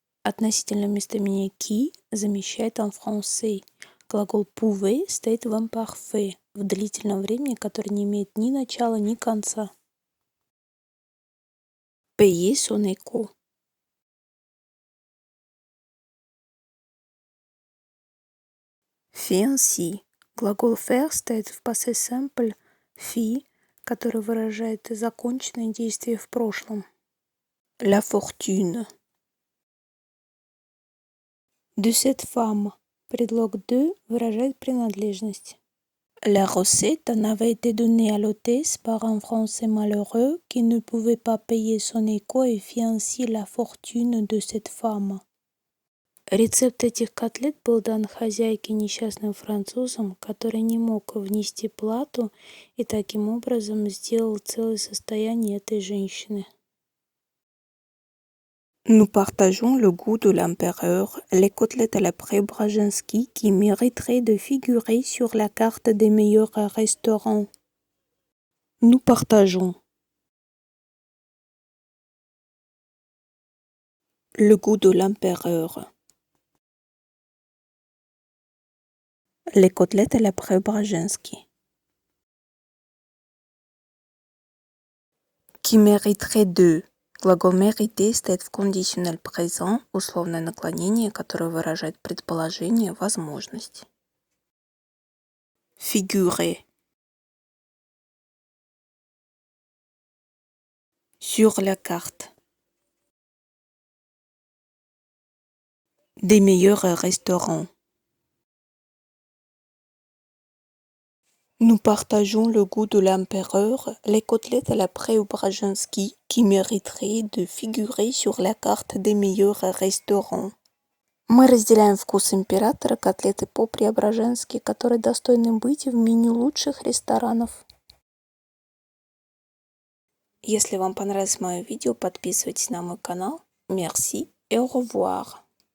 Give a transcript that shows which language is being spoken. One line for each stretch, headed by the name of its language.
Russian: Относительное местоимение qui замещает
French: en français.
Russian: Глагол pouvait стоит в imparfait, в длительном времени, которое не имеет ни начала, ни конца.
French: Payer son écho. Fait ainsi.
Russian: Глагол faire стоит в passé simple fit, который выражает законченное действие в прошлом.
French: La fortune. De cette femme.
Russian: Предлог de выражает принадлежность.
French: La recette en avait été donnée à l'hôtesse par un Français malheureux qui ne pouvait pas payer son écho et fit ainsi la fortune de cette femme.
Russian: Рецепт этих котлет был дан хозяйке несчастным французом, который не мог внести плату и таким образом сделал целое состояние этой женщины.
French: Nous partageons le goût de l'empereur, les côtelettes à la Preobrajensky qui mériteraient de figurer sur la carte des meilleurs restaurants. Nous partageons le goût de l'empereur. Les côtelettes à la Preobrajensky qui mériteraient de.
Russian: Глагол mériter стоит в кондициональ présent, условное наклонение, которое выражает предположение, возможность.
French: Figurer. Sur la carte. Des meilleurs restaurants. Nous partageons le goût de l'empereur, les côtelettes à la Preobrajensky qui mériteraient de figurer sur la carte des meilleurs restaurants.
Russian: Мы разделяем вкус императора, котлеты по-преображенски, которые достойны быть в меню лучших ресторанов. Если вам понравилось мое видео, подписывайтесь на мой канал.
French: Merci et au revoir.